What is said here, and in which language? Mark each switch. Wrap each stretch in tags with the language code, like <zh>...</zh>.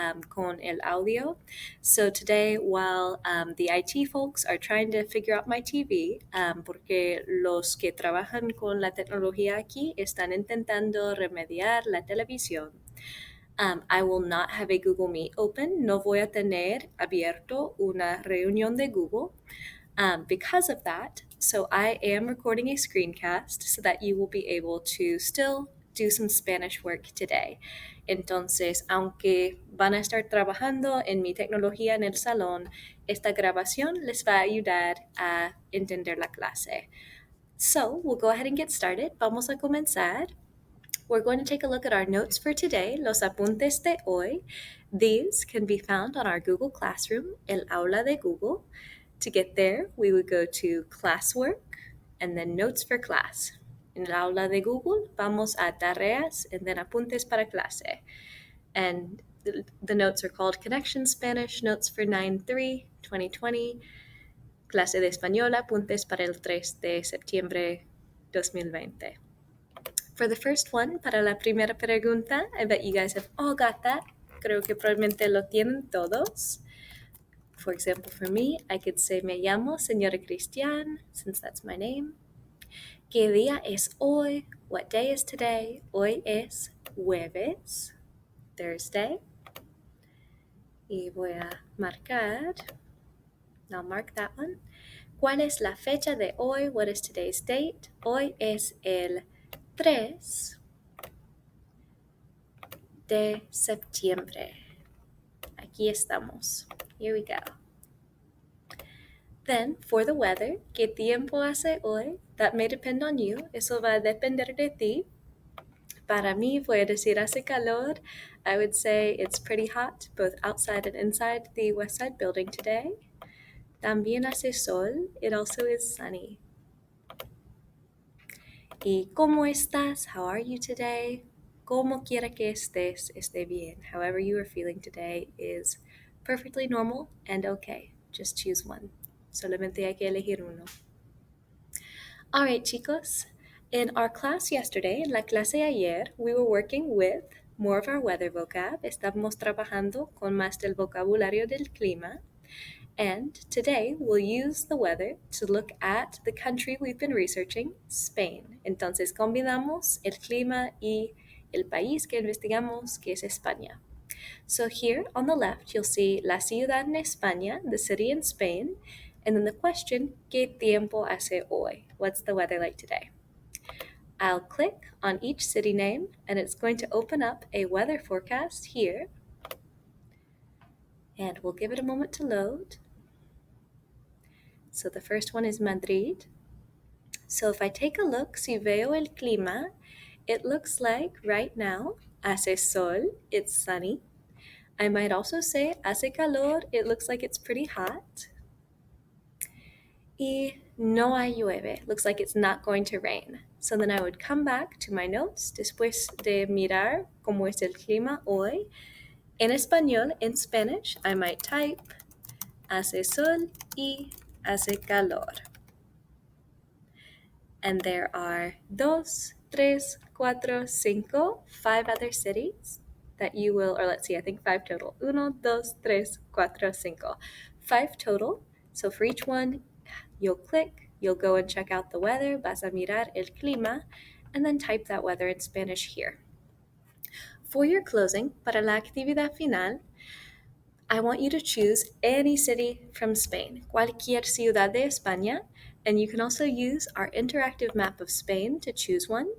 <es>Con el audio.</es> <en>So today, while the IT folks are trying to figure out my TV,</en> <es>porque los que trabajan con la tecnología aquí están intentando remediar la televisión,</es> <en>I will not have a Google Meet open.</en> <es>No voy a tener abierto una reunión de Google</es> <en>because of that. So I am recording a screencast so that you will be able to still do some Spanish work today.</en> <es>Entonces, aunque van a estar trabajando en mi tecnología en el salón, esta grabación les va a ayudar a entender la clase.</es> <en>So, we'll go ahead and get started.</en> <es>Vamos a comenzar.</es> <en>We're going to take a look at our notes for today,</en> <es>los apuntes de hoy.</es> <en>These can be found on our Google Classroom,</en> <es>El Aula de Google.</es> <en>To get there, we would go to Classwork and then Notes for Class.</en> <es>En el Aula de Google, vamos a Tareas</es> <en>and then</en> <es>Apuntes para Clase.</es> <en>And the notes are called Connection Spanish Notes for 9/3/2020,</en> <es>Clase de Español, Apuntes para el 3 de septiembre 2020.</es> <en>For the first one,</en> <es>para la primera pregunta,</es> <en>I bet you guys have all got that.</en> <es>Creo que probablemente lo tienen todos.</es> <en>For example, for me, I could say</en> <es>me llamo Señora Cristian,</es> <en>since that's my name.</en> <es>¿Qué día es hoy?</es> <en>What day is today?</en> <es>Hoy es jueves,</es> <en>Thursday.</en> <es>Y voy a marcar,</es> <en>I'll mark that one.</en> <es>¿Cuál es la fecha de hoy?</es> <en>What is today's date?</en> <es>Hoy es el 3 de septiembre. Aquí estamos.</es> <en>Here we go. Then, for the weather,</en> <es>¿qué tiempo hace hoy?</es> <en>That may depend on you.</en> <es>Eso va a depender de ti. Para mí, voy a decir hace calor.</es> <en>I would say it's pretty hot, both outside and inside the Westside building today.</en> <es>También hace sol.</es> <en>It also is sunny.</en> <es>¿Y cómo estás?</es> <en>How are you today?</en> <es>Como quiera que estés, esté bien.</es> <en>However you are feeling today is perfectly normal and okay. Just choose one.</en> <es>Solamente hay que elegir uno.</es> <en>All right,</en> <es>chicos.</es> <en>In our class yesterday,</en> <es>en la clase ayer,</es> <en>we were working with more of our weather vocab.</en> <es>Estábamos trabajando con más del vocabulario del clima.</es> <en>And today we'll use the weather to look at the country we've been researching, Spain.</en> <es>Entonces combinamos el clima y el país que investigamos, que es España.</es> <en>So here on the left, you'll see</en> <es>la ciudad en España,</es> <en>the city in Spain, and then the question,</en> <es>¿qué tiempo hace hoy?</es> <en>What's the weather like today? I'll click on each city name, and it's going to open up a weather forecast here. And we'll give it a moment to load. So the first one is Madrid. So if I take a look,</en> <es>si veo el clima,</es> <en>it looks like right now,</en> <es>hace sol,</es> <en>it's sunny. I might also say</en> <es>hace calor,</es> <en>it looks like it's pretty hot.</en> <es>Y no hay llueve,</es> <en>looks like it's not going to rain. So then I would come back to my notes</en> <es>después de mirar cómo es el clima hoy. En español,</es> <en>in Spanish, I might type</en> <es>hace sol y hace calor.</es> <en>And there are</en> <es>dos, tres, cuatro, cinco,</es> <en>5 other cities that you will, or let's see, I think 5 total.</en> <es>Uno, dos, tres, cuatro, cinco.</es> <en>5 total. So for each one, you'll click, you'll go and check out the weather,</en> <es>vas a mirar el clima,</es> <en>and then type that weather in Spanish here. For your closing,</en> <es>para la actividad final,</es> <en>I want you to choose any city from Spain,</en> <es>cualquier ciudad de España,</es> <en>and you can also use our interactive map of Spain to choose one.</en>